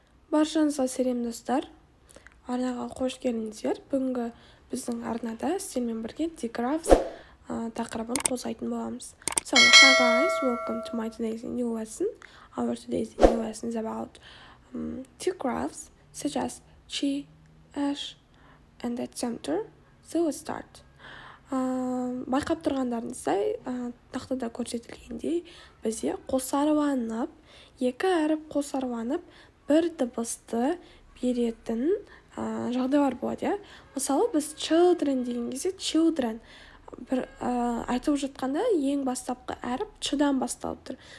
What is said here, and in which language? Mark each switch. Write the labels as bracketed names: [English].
[Kazakh] Баршаңызға сәлем достар. Арнаға қош келдіңіздер. Бүгінгі біздің арнада сіздермен бірге Digraphs тақырыбын қозғайтын боламыз. [English] So, hi guys, welcome to my today's new lesson. Our today's new lesson is about Digraphs such as she, ash, and etc. So, let's start. [Kazakh] Байқап тұрғандарыңыздай, тақтада көрсетілгендей, бізде қосарланып, екі әріп қосарланып, бір дыбысты беретін жағдайлар болады. Мысалы, біз children деген кезде children бір айтып жатқанда ең бастапқы әріп чдан басталып тұр.